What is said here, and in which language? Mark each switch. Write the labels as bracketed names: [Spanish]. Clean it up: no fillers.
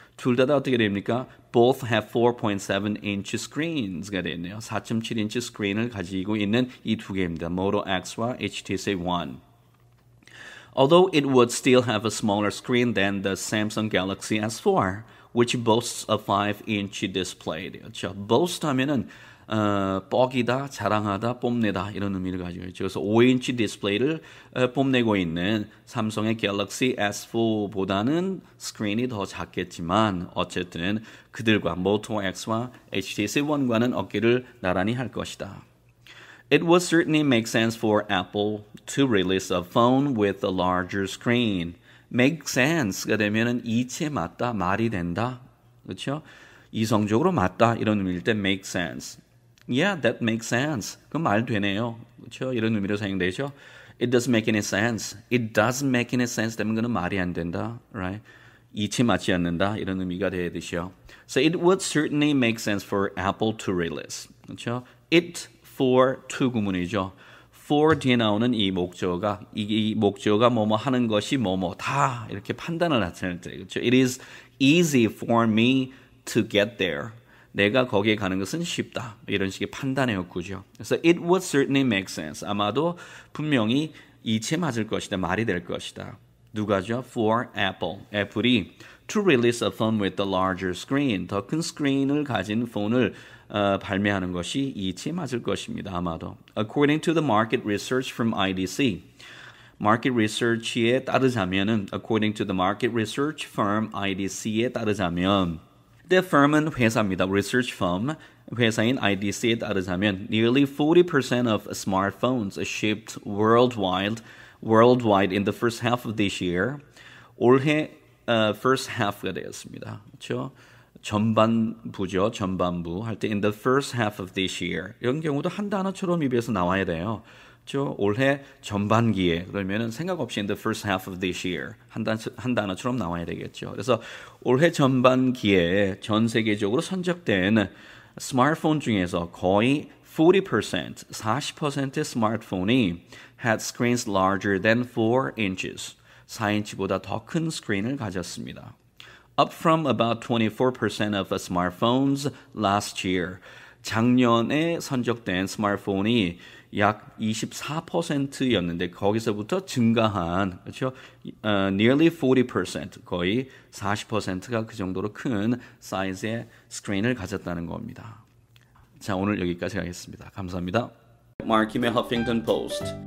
[Korean] 둘 다 어떻게 됩니까? [English] Both have 4.7-inch screens가 [Korean] 되네요. 4.7인치 스크린을 가지고 있는 이 두 개입니다. Moto X와 HTC One. [English] Although it would still have a smaller screen than the Samsung Galaxy S4, which boasts a 5-inch display. [Korean] 그렇죠. boast 하면은 뻑이다, 자랑하다, 뽐내다 이런 의미를 가지고 있죠. 그래서 5인치 디스플레이를 뽐내고 있는 삼성의 갤럭시 S4보다는 스크린이 더 작겠지만 어쨌든 그들과 모토 X와 HTC One과는 어깨를 나란히 할 것이다. [English] It would certainly make sense for Apple to release a phone with a larger screen. [Korean] make sense가 되면은 이치에 맞다, 말이 된다. 그렇죠? 이성적으로 맞다 이런 의미일 때 make sense. [English] Yeah, that makes sense. [Korean] 그 말 되네요. 그렇죠? 이런 의미로 사용되죠. [English] It doesn't make any sense. It doesn't make any sense [Korean] 되면 그는 말이 안 된다. [English] Right? [Korean] 이치에 맞지 않는다. 이런 의미가 되듯이요. [English] So it would certainly make sense for Apple to release. [Korean] 그렇죠? It for to 구문이죠. for 뒤에 나오는 이 목적어가 이 목적어가 뭐뭐 하는 것이 뭐뭐 다 이렇게 판단을 나타낼 때 그렇죠. [English] It is easy for me to get there. [Korean] 내가 거기에 가는 것은 쉽다. 이런 식의 판단의 욕구죠. 그래서 [English] it would certainly make sense. [Korean] 아마도 분명히 이치에 맞을 것이다. 말이 될 것이다. 누가죠? [English] For Apple. [Korean] 애플이 [English] to release a phone with a larger screen. [Korean] 더 큰 스크린을 가진 폰을 발매하는 것이 이치에 맞을 것입니다. 아마도. [English] According to the market research from IDC. market research에 [Korean] 따르자면은 [English] according to the market research firm IDC에 따르자면 the firm은 [Korean] 회사입니다. [English] research firm [Korean] 회사인 IDC에 따르자면 [English] nearly 40% of smartphones shipped worldwide in the first half of this year. [Korean] 올해 first half가 되었습니다. 그렇죠? 전반부죠. 전반부 할 때 [English] in the first half of this year. [Korean] 이런 경우도 한 단어처럼 입에서 나와야 돼요. 그렇죠? 올해 전반기에 그러면은 생각 없이 [English] in the first half of this year [Korean] 한 단어처럼 나와야 되겠죠. 그래서 올해 전반기에 전 세계적으로 선적된 스마트폰 중에서 거의 40%의 스마트폰이 [English] had screens larger than 4 inches. [Korean] 4인치보다 더 큰 스크린을 가졌습니다. [English] Up from about 24% of smartphones last year. [Korean] 작년에 선적된 스마트폰이 약 24%였는데 거기서부터 증가한 그렇죠? [English] Nearly 40% [Korean] 거의 40%가 그 정도로 큰 사이즈의 스크린을 가졌다는 겁니다. 자, 오늘 여기까지 하겠습니다. 감사합니다. 마키의 허핑턴 포스트.